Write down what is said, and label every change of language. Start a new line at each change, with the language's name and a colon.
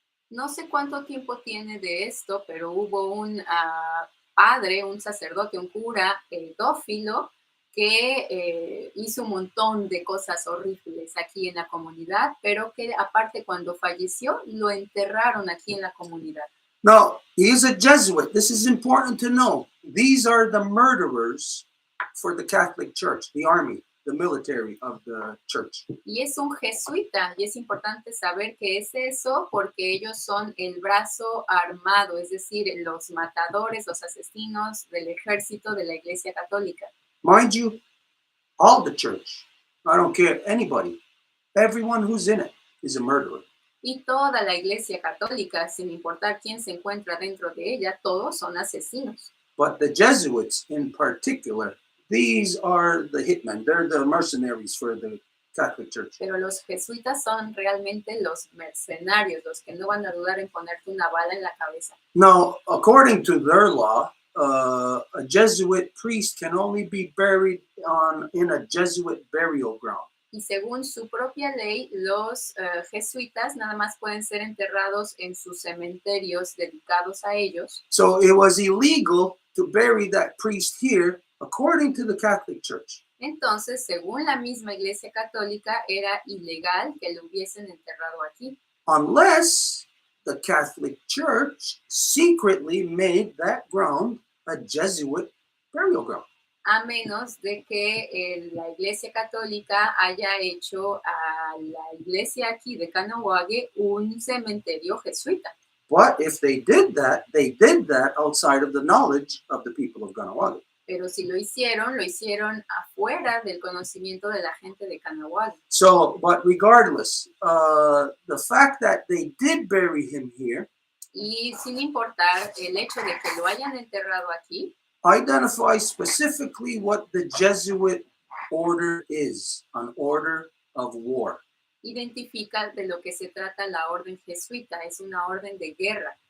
Spanish: No sé cuánto tiempo tiene de esto, pero hubo un padre, un sacerdote, un cura pedófilo que hizo un montón de cosas horribles aquí en la comunidad, pero que aparte cuando falleció lo enterraron aquí en la comunidad.
English: Now, he is a Jesuit. This is important to know. These are the murderers for the Catholic Church, the army, the military of the church.
Spanish: Y es un jesuita, y es importante saber que es eso porque ellos son el brazo armado, es decir, los matadores, los asesinos del ejército de la Iglesia Católica.
English: Mind you, all the church, I don't care, anybody, everyone who's in it is a murderer.
Spanish: Y toda la Iglesia Católica, sin importar quién se encuentra dentro de ella, todos son asesinos.
English: But the Jesuits in particular, these are the hitmen. They're the mercenaries for the Catholic Church.
Spanish: Pero los jesuitas son realmente los mercenarios, los que no van a dudar en ponerte una bala en la cabeza.
English: Now, according to their law, a Jesuit priest can only be buried in a Jesuit burial ground.
Spanish: Y según su propia ley, los jesuitas nada más pueden ser enterrados en sus cementerios dedicados a ellos.
English: So it was illegal to bury that priest here, according to the Catholic Church.
Spanish: Entonces, según la misma Iglesia Católica, era ilegal que lo hubiesen enterrado aquí.
English: Unless the Catholic Church secretly made that ground a Jesuit burial ground.
Spanish: A menos de que la Iglesia Católica haya hecho a la iglesia aquí de Canahuague un cementerio jesuita.
English: But if they did that outside of the knowledge of the people of Ganawage.
Spanish: Pero si lo hicieron afuera del conocimiento de la gente de Canahuague.
English: So, but regardless, the fact that they did bury him here,
Spanish: y sin importar el hecho de que lo hayan enterrado aquí,
English: identify specifically what the Jesuit order is, an order of war.
Spanish: Identifica de lo que se trata la orden jesuita, es una orden de guerra.